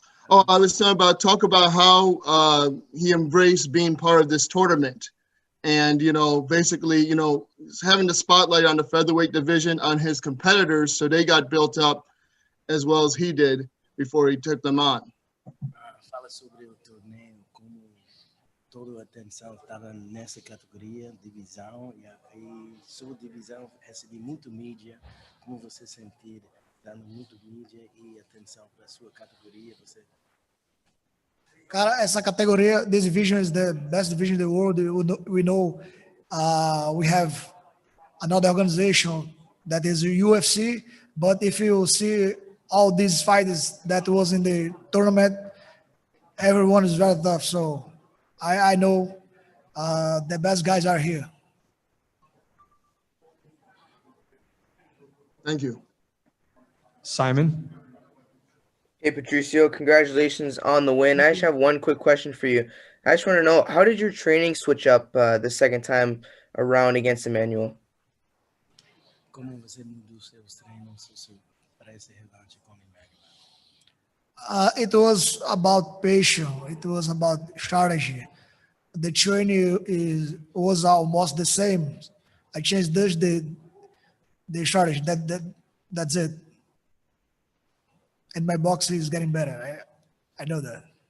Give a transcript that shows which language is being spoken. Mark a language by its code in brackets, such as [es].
[en] Oh, I was talking about how he embraced being part of this tournament and, basically, having the spotlight on the featherweight division on his competitors, so they got built up as well as he did before he took them on. [pt] Fala sobre o torneio, como toda a atenção estava nessa categoria, divisão, e aí sua divisão recebeu muito mídia, como você sentir dando muito mídia e atenção para a sua categoria, você... Cara, essa categoria, [en] this division is the best division in the world. We know we have another organization that is UFC, but if you see all these fighters that was in the tournament, everyone is very tough. So I know the best guys are here. Thank you. Simon. Hey, Patricio, congratulations on the win. I just have one quick question for you. I just want to know, how did your training switch up the second time around against Emmanuel? [pt] Como você mudou seus treinos para esse revanche com [en] It was about patience. It was about strategy. The training was almost the same. I changed just the strategy. That's it. And my boxing is getting better. I know that.